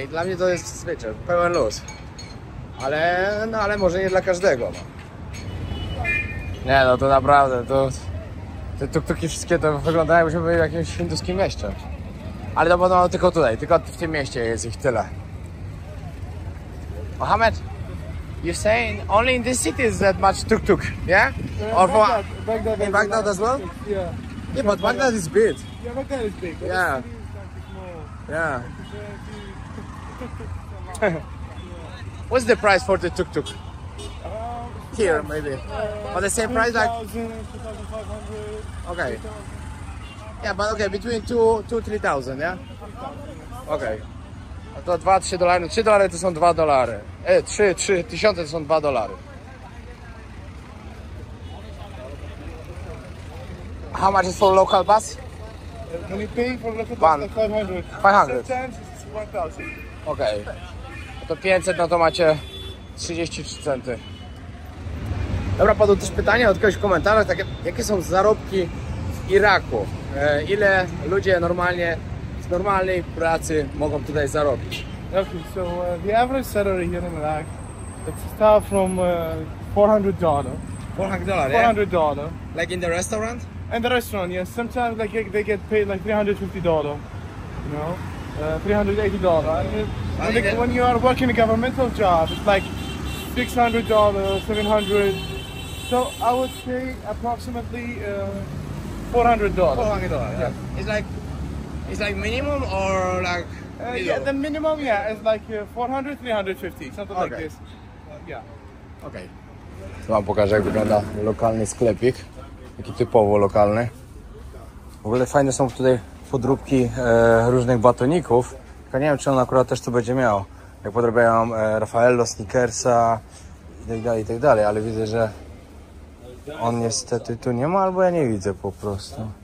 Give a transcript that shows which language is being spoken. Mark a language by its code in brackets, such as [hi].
[pl] I dla mnie to jest, wiecie, pełen luz. Ale może nie dla każdego. No. Nie no, to naprawdę, te tuk-tuki wszystkie to wyglądają, jakbyśmy byli w jakimś hinduskim mieście. Ale to podobno tylko tutaj, tylko w tym mieście jest ich tyle. [en] Mohamed, you're saying only in this city is that much tuk-tuk, yeah? Or for in Baghdad as well? Yeah. Yeah, but Baghdad is big. Yeah, Baghdad is big. Yeah. Yeah. What's the price for the tuk-tuk? Here, maybe. Or the same price like... 2,500. Okay. Yeah, but okay, between 2-3,000, yeah? [pl] Okay. No to $2-3. $3 to są $2. 3 tysiące to są $2. [en] How much is for local bus? When you pay for local One. bus, like 500. 500. Sometimes it's 1,000. [pl] Okej. No to 500, no to macie 33 centy. Dobra, padło też pytanie od kogoś w komentarzach, takie, jakie są zarobki w Iraku? Ile ludzie normalnie, z normalnej pracy mogą tutaj zarobić? [en] Okay, so the average salary here in Iraq, it's start from $400. $400, $400. Like in the restaurant? And the restaurant, yes. Sometimes like they get paid like $350. You know, $380. And when you are working a governmental job, it's like $600, $700. So I would say approximately $400. $400, yeah. It's like minimum or like Yeah, the minimum, yeah, is like 400, 350, something like Okay. this. Yeah. [pl] Okej. To wam pokażę, jak wygląda lokalny sklepik. Taki typowo lokalny. W ogóle fajne są tutaj podróbki różnych batoników. Tylko nie wiem, czy on akurat też to będzie miał. Jak podrabiają Raffaello, Snickersa i tak dalej, ale widzę, że on niestety tu nie ma, albo ja nie widzę po prostu.